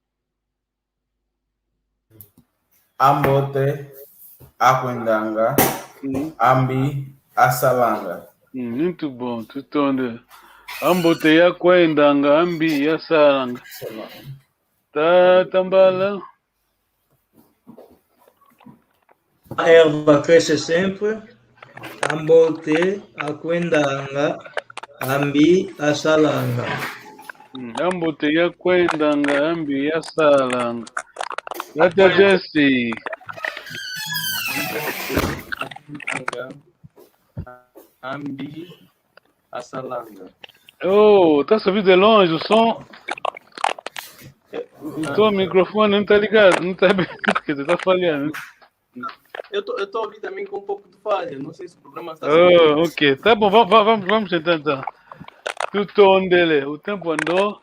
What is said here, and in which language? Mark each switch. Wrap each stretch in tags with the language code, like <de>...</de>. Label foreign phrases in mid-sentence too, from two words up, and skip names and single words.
<kg>Ambote, Aquendanga, Ambi, Assalanga.</kg> <pt>Muito bom,</pt> <kg>tutonde. Ambote, Aquendanga, Ambi, Assalanga. Tá, tambala.</kg> <pt>A erva cresce sempre.</pt> <kg>Ambote, Aquendanga, Ambi, Assalanga. Ambote, Aquendanga, Ambi, Assalanga.</kg> <pt>Tata Jesse.</pt> <kg>Ambi, Assalanga.</kg> <pt>Oh, tá subindo de longe o som? O teu microfone não tá ligado, não tá bem, quer dizer, tá falhando. Eu tô ouvindo também com um pouco de falha, não sei se o problema está ok, tá bom, vamos tentar então. Tutondele, o tempo andou.</pt>